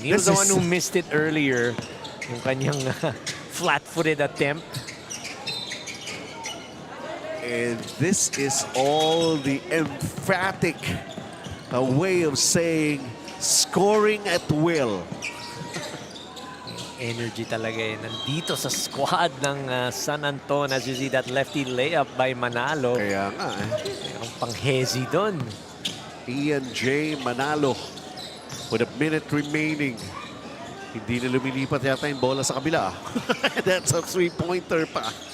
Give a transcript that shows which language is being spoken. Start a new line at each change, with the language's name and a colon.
English: He was the one who missed it earlier.
Filipino: Yung kanyang
English: flat-footed attempt. And this is all the emphatic way of saying scoring at will.
Filipino: energy talaga eh. Nandito sa squad ng San Anton.
English: As you see that lefty layup by Manalo.
Filipino: Kaya nga eh. Mayroong pang-hezi doon. Ian J. Manalo
English: with a minute remaining.
Filipino: Hindi na lumilipat yata yung bola sa kabila.
English: That's a three-pointer pa.